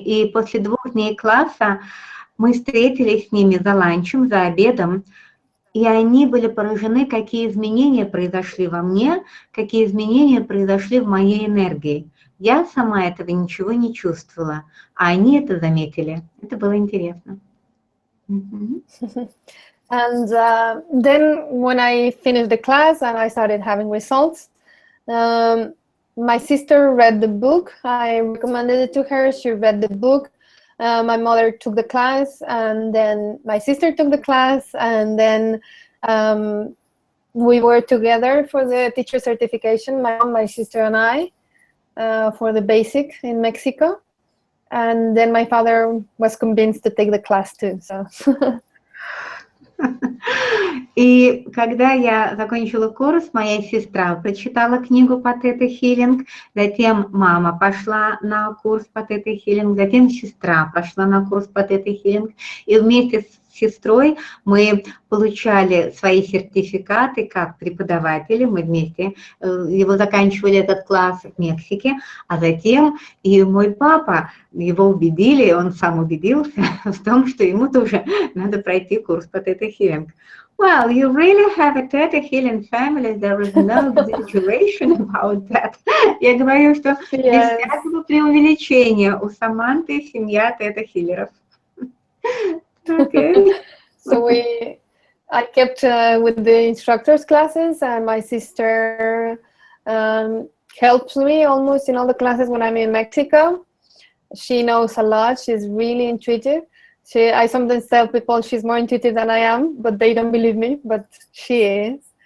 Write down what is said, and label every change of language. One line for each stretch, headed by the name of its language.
Russian: И после 2 дней класса мы встретились с ними за ланчем, за обедом, и они были поражены, какие изменения произошли во мне, какие изменения произошли в моей энергии. Я сама этого ничего не чувствовала, а они это заметили. Это было интересно.
English: And then when I finished the class and I started having results, my sister read the book. I recommended it to her. She read the book. My mother took the class, and then my sister took the class, and then we were together for the teacher certification, my mom, my sister, and I, for the basic in Mexico. And then my father was convinced to take the class too. So.
Russian: И когда я закончила курс, моя сестра прочитала книгу по тета-хилинг, затем мама пошла на курс по тета-хилинг, затем сестра пошла на курс по тета-хилинг, и вместе с сестрой мы получали свои сертификаты как преподаватели, мы вместе его заканчивали этот класс в Мексике, а затем и мой папа, его убедили, он сам убедился в том, что ему тоже надо пройти курс по тета-хилинг.
English: Well, you really have a Theta Healing family. There is no exaggeration about that.
Russian: Я говорю, что без всякого преувеличения у Саманты семья Theta-хиллеров.
English: Okay. So I kept with the instructors classes, and my sister helps me almost in all the classes when I'm in Mexico. She knows a lot. She's really intuitive. I sometimes tell people she's more intuitive than I am, but they don't believe me, but she is.